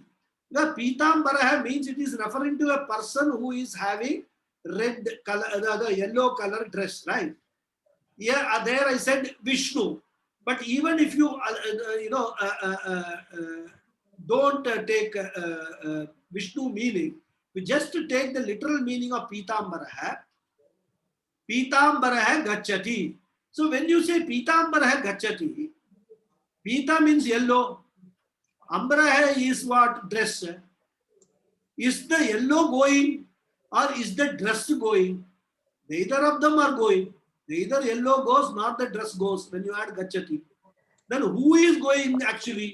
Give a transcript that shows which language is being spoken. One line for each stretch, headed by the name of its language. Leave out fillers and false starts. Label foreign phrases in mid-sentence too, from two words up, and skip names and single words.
English: The Pitambara means it is referring to a person who is having red color, the yellow color dress, right? Yeah, there I said Vishnu. But even if you, don't take Vishnu meaning, we just take the literal meaning of Pitambara.
Sanskrit: Pitambara Gachati.
English: So when you say
Sanskrit: Pitambara Gachati,
English: Pita means yellow. Ambara is what? Dress. Is the yellow going or is the dress going? Neither of them are going. Neither yellow goes nor the dress goes when you add Gachati. Then who is going actually?